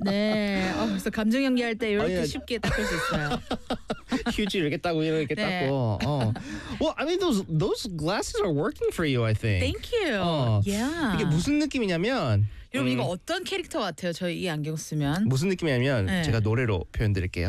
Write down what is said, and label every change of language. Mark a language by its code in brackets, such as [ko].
[ko] 네, 벌써 감정 연기할 때 이렇게 쉽게 닦을 수 있어요. 휴지 이렇게 따고 이렇게 따고. 네. Oh. [en] Well, I mean those glasses are working for you, I think. Thank you. Oh. Yeah. [ko] 이게 무슨 느낌이냐면 여러분 이거 어떤 캐릭터 같아요? 저희 이 안경 쓰면 무슨 느낌이냐면 네. 제가 노래로 표현드릴게요.